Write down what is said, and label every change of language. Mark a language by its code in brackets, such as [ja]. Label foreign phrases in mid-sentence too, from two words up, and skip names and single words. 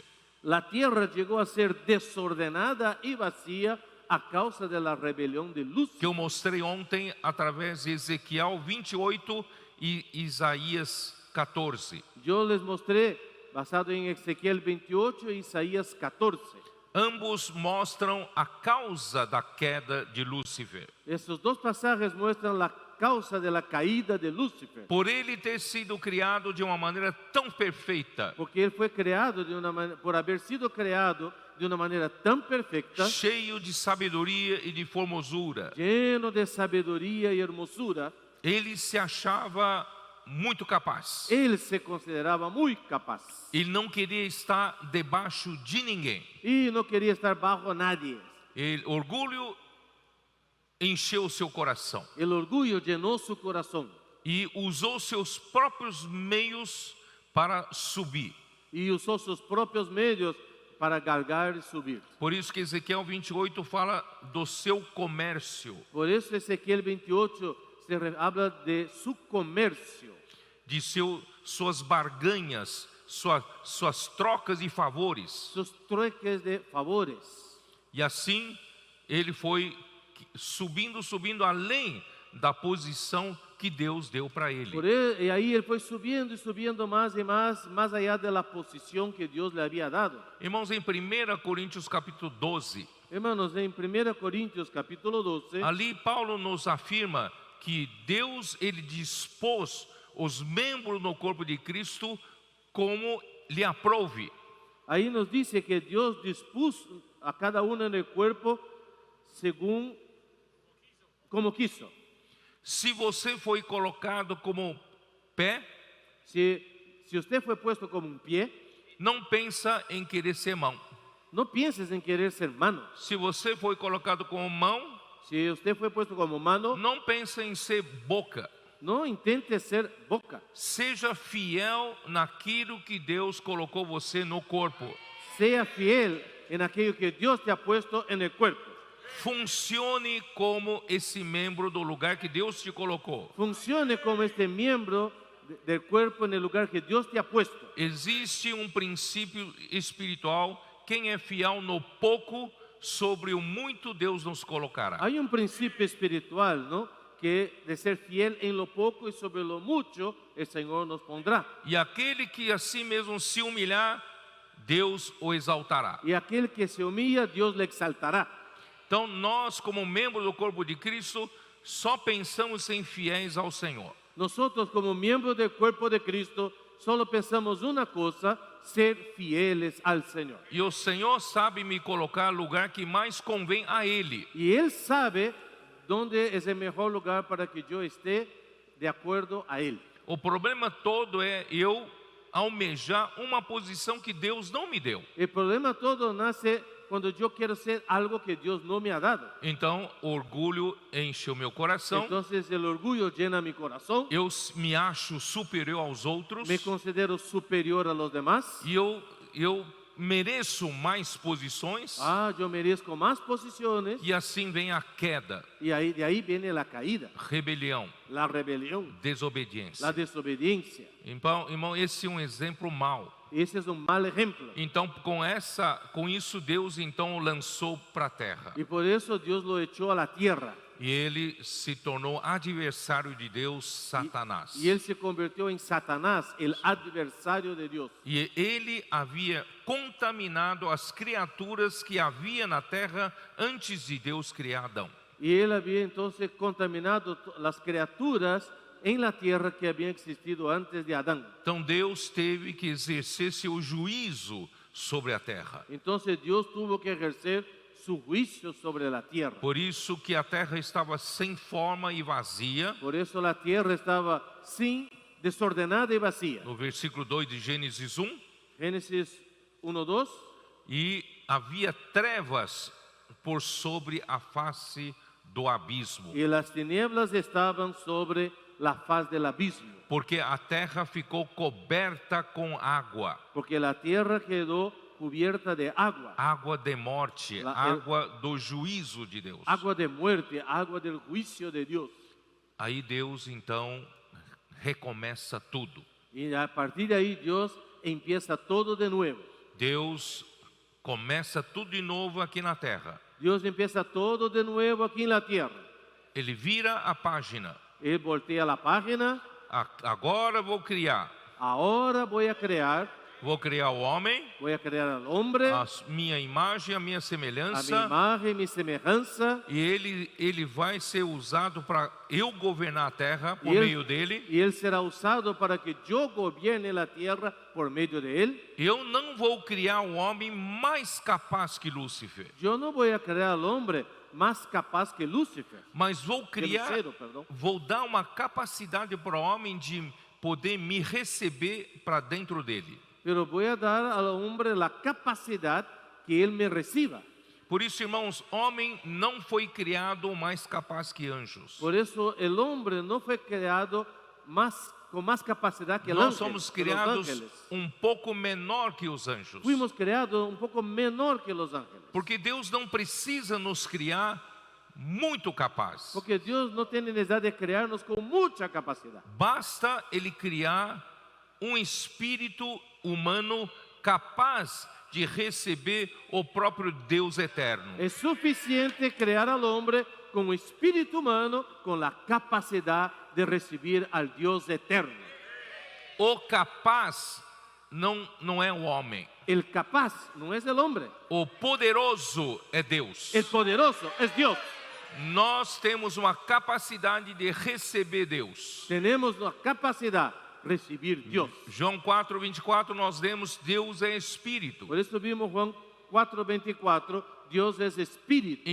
[es] La tierra llegó a ser desordenada y vacía a causa de la rebelión de Que Lúcifer, [pt] eu mostrei ontem através de Ezequiel 28 e Isaías 14. [es] Yo les mostré basado en Ezequiel 28 e Isaías 14. [pt] Ambos mostram a causa da queda de Lúcifer. [es] Estos dos pasajes muestran la causa de la caída de Lúcifer, [pt] Por ele ter sido criado de uma maneira tão perfeita, [es] porque él fue creado por haber sido creado de una manera tan perfecta, [pt] cheio de sabedoria e de formosura, [es] lleno de sabiduría y hermosura, [pt] ele se achava muito capaz. [es] él se consideraba muy capaz [pt] Ele não queria estar debaixo de ninguém. [es] y no quería estar bajo nadie. [pt] Orgulho encheu seu coração [es] El orgullo llenó su corazón [pt] e usou seus próprios meios para subir. [es] y usó sus propios medios para galgar y subir. [pt] Por isso que Ezequiel 28 fala do seu comércio, [es] Por eso Ezequiel 28 habla de su comercio, [pt] de suas barganhas, suas trocas de favores. [es] sus trueques de favores. [pt] E assim ele foi subindo além da posição que Deus deu para ele. [es] Y ahí él fue subiendo y subiendo más y más allá de la posición que Dios le había dado. [pt] Irmãos, em 1 Coríntios capítulo 12, [es] Hermanos, en 1 Corintios capítulo 12, [pt] ali Paulo nos afirma que Deus ele dispôs os membros no corpo de Cristo como lhe aprouve. [es] ahí nos dice que Dios dispuso a cada uno en el cuerpo según como quiso. [pt] Se você foi colocado como pé, [es] Si usted fue puesto como un pie, [pt] não pensa em querer ser mão. [es] no pienses en querer ser mano. [pt] Se você foi colocado como mão, [es] Si usted fue puesto como mano, [pt] não pensa em ser boca. [es] no intente ser boca. [pt] Seja fiel naquilo que Deus colocou você no corpo. [es] Sea fiel en aquello que Dios te ha puesto en el cuerpo. [pt] Funcione como esse membro do lugar que Deus te colocou. [es] Funcione como este miembro del cuerpo en el lugar que Dios te ha puesto. [pt] Existe princípio espiritual. Quem é fiel no pouco, sobre o muito Deus nos colocará. [es] Hay un principio espiritual, ¿no? Que de ser fiel en lo poco y sobre lo mucho el Señor nos pondrá. [pt] E aquele que a si mesmo se humilhar, Deus o exaltará. [es] Y aquel que se humilla, Dios le exaltará. [pt] Então nós, como membros do corpo de Cristo, só pensamos em fiéis ao Senhor. [es] Nosotros como miembros del cuerpo de Cristo solo pensamos una cosa, ser fieles al Señor. [pt] E o Senhor sabe me colocar no lugar que mais convém a Ele. [es] Y Él sabe dónde es el mejor lugar para que yo esté de acuerdo a Él. [pt] O problema todo é eu almejar uma posição que Deus não me deu. [es] El problema todo nace cuando yo quiero ser algo que Dios no me ha dado. [pt] Então, orgulho enche o meu coração. [es] Entonces el orgullo llena mi corazón. [pt] Eu me acho superior aos outros. [es] Me considero superior a los demás. [pt] E eu eu mereço mais posições, [es] yo merezco más posiciones, [pt] e assim vem a queda, [es] y de ahí viene la caída, [pt] rebelião, [es] la rebelión, [pt] desobediência. [es] la desobediencia. [pt] Então, irmão, esse é um exemplo mau. [es] Ese es un mal ejemplo. [pt] Então, com isso, Deus então o lançou para a terra. [es] Y por eso Dios lo echó a la tierra. [pt] E ele se tornou adversário de Deus, Satanás. [es] Y él se convirtió en Satanás, el adversario de Dios. [pt] E ele havia contaminado as criaturas que havia na terra antes de Deus criar Adão. [es] Y él había entonces contaminado las criaturas en la tierra que habían existido antes de Adán. [pt] Então Deus teve que exercer seu juízo sobre a terra. [es] Entonces Dios tuvo que ejercer su juicio sobre la tierra. [pt] Por isso que a terra estava sem forma e vazia. [es] Por eso la tierra estaba desordenada y vacía. [pt] No versículo 2 de Gênesis 1. [es] Génesis 1:2. [pt] E havia trevas por sobre a face do abismo. [es] Y las tinieblas estaban sobre la faz del abismo. [pt] Porque a terra ficou coberta com água. [es] Porque la tierra quedó cubierta de agua. [pt] Água de morte, água do juízo de Deus. [es] Agua de muerte, agua del juicio de Dios. [pt] Aí Deus então recomeça tudo. [es] Y a partir de ahí Dios empieza todo de nuevo. [pt] Deus começa tudo de novo aqui na terra. [es] Dios empieza todo de nuevo aquí en la tierra. [pt] Ele vira a página. [es] Él voltea la página. [pt] Agora vou criar. [es] Ahora voy a crear. [pt] Vou criar o homem. [es] Voy a crear al hombre. [pt] A minha imagem, a minha [es] A [pt] semelhança. [es] mi imagen, mi semejanza. [pt] E ele vai ser usado para eu governar a terra por [es] Y [pt] meio dele. [es] y él será usado para que yo gobierne la tierra por medio de él. [pt] Eu não vou criar um homem mais capaz que Lúcifer, [es] Yo no voy a crear al hombre más capaz que Lucifer. [pt] mas vou criar, Lucero, perdão. vou dar uma capacidade para o homem de poder me receber para dentro dele. [es] Pero voy a dar al hombre la capacidad que él me reciba. [pt] Por isso, irmãos, homem não foi criado mais capaz que anjos. [es] Por eso el hombre no fue creado con más capacidad que el [pt] Nós [es] ángel, [pt] somos [es] que los [pt] criados [es] ángeles. [pt] pouco menor que os anjos. [es] Fuimos creados un poco menor que los ángeles. [pt] Porque Deus não precisa nos criar muito capaz. [es] Porque Dios no tiene necesidad de crearnos con mucha capacidad. [pt] Basta Ele criar espírito humano capaz de receber o próprio Deus eterno. [es] Es suficiente crear al hombre con un espíritu humano con la capacidad de recibir al Dios eterno. [pt] O capaz não é o homem. [es] El capaz no es el hombre. [pt] O poderoso é Deus. [es] El poderoso es Dios. [pt] Nós temos uma capacidade de receber Deus. [es] Tenemos la capacidad de recibir Dios. [pt] João 4:24 nós lemos Deus é espírito. [es] Por eso vimos Juan 4:24, Dios es espíritu.